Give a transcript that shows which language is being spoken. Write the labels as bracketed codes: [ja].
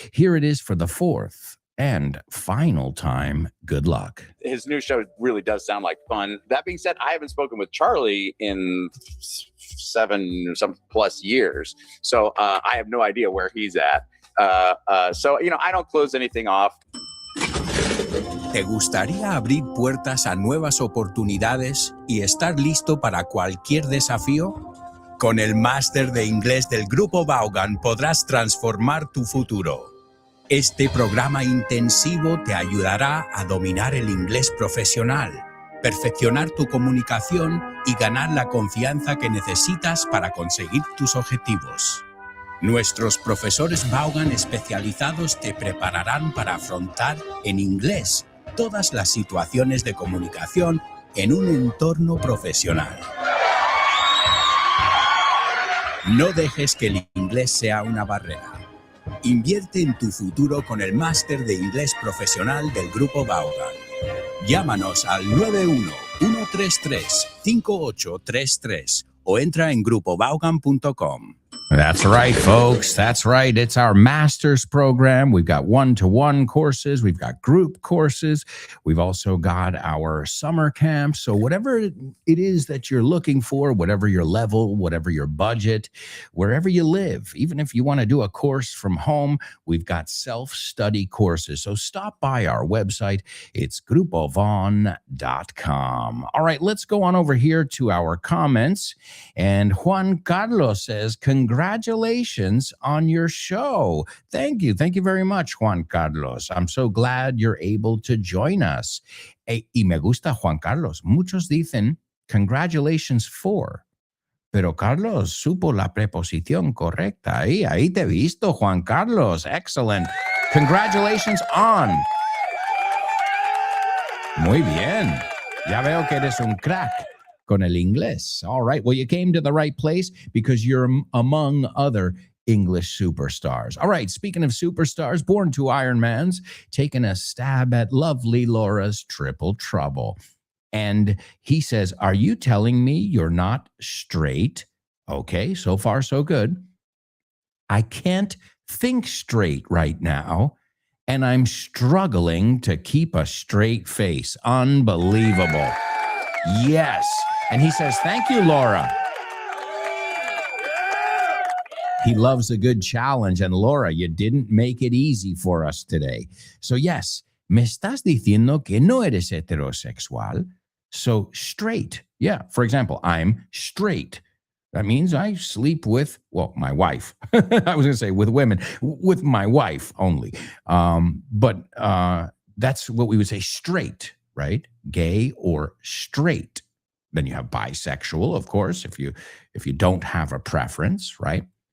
[en] Here it is for the fourth and final time. Good luck. His new show really does sound like fun. That being said, I haven't spoken with Charlie in 7 or some plus years, so I have no idea where he's at. So I don't close anything off. [es] ¿Te gustaría abrir puertas a nuevas oportunidades y estar listo para cualquier desafío? Con el máster de inglés del Grupo Vaughan podrás transformar tu futuro. Este programa intensivo te ayudará a dominar el inglés profesional, perfeccionar tu comunicación y ganar la confianza que necesitas para conseguir tus objetivos. Nuestros profesores Vaughan especializados te prepararán para afrontar en inglés todas las situaciones de comunicación en un entorno profesional. No dejes que el inglés sea una barrera. Invierte en tu futuro con el máster de inglés profesional del Grupo Vaughan. Llámanos al 91-133-5833 o entra en grupovaughan.com. [en] That's right, folks. That's right. It's our master's program. We've got one-to-one courses. We've got group courses. We've also got our summer camp. So whatever it is that you're looking for, whatever your level, whatever your budget, wherever you live, even if you want to do a course from home, we've got self-study courses. So stop by our website. It's grupovon.com. All right, let's go on over here to our comments. And Juan Carlos says, congratulations on your show. Thank you. Thank you very much, Juan Carlos. I'm so glad you're able to join us. [es] Y me gusta, Juan Carlos. Muchos dicen, [en] congratulations for. [es] Pero Carlos supo la preposición correcta. Ahí te he visto, Juan Carlos. [en] Excellent. Congratulations on. [es] Muy bien. Ya veo que eres un crack con el inglés. [en] All right. Well, you came to the right place because you're among other English superstars. All right. Speaking of superstars, born to Ironmans, taking a stab at lovely Laura's triple trouble. And he says, are you telling me you're not straight? Okay. So far, so good. I can't think straight right now, and I'm struggling to keep a straight face. Unbelievable. Yes. And he says, thank you, Laura. He loves a good challenge. And Laura, you didn't make it easy for us today. So yes, [es] me estás diciendo que no eres heterosexual. [en] So straight. Yeah. For example, I'm straight. That means I sleep with, well, my wife. I was going to say with women, with my wife only. But that's what we would say straight, right? Gay or straight. Then you have bisexual, of course, if you don't have a preference, right?